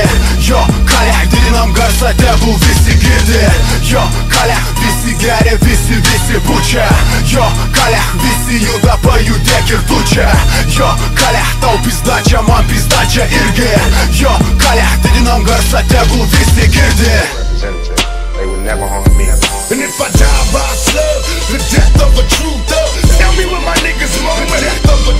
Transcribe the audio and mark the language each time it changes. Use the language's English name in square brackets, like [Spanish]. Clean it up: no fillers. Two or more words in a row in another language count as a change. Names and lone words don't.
[Lithuanian] Jo kalė, didinam garsą, tegul visi girdi. Jo kalė, visi geria, visi pučia. Jo kalė, visi juda, pajudėk ir tu čia. Jo kalė, tau pizdačia, man pizdačia irgi. Jo kalė, didinam garsą, tegul visi girdi. [English] They would never harm me. And if I die by slug, the death of a true thug, tell me what my niggas wrong with that.